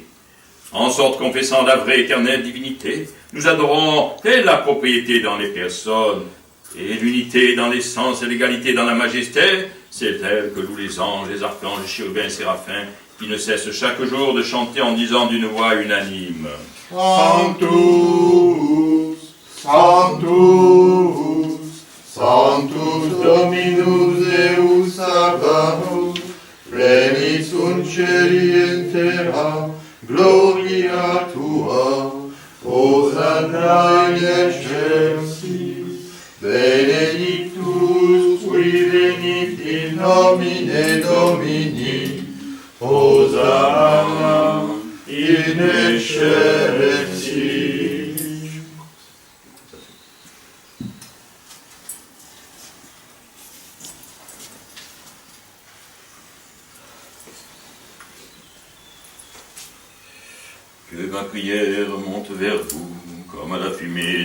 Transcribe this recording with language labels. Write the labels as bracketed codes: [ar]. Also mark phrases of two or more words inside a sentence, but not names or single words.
[fr] En sorte, confessant la vraie éternelle divinité, nous adorons telle la propriété dans les personnes, et l'unité dans l'essence et l'égalité dans la majesté, c'est elle que louent les anges, les archanges, les chérubins et séraphins, qui ne cessent chaque jour de chanter en disant d'une voix unanime. [la] Sanctus, Sanctus, Sanctus Dominus Deus Sabaoth, pleni sunt celi in terra, gloria tua, Hosanna in excelsis, benedictus qui venit in nomine Domini, Hosanna in excelsis. [fr] Que ma prière monte vers vous, comme à la fumée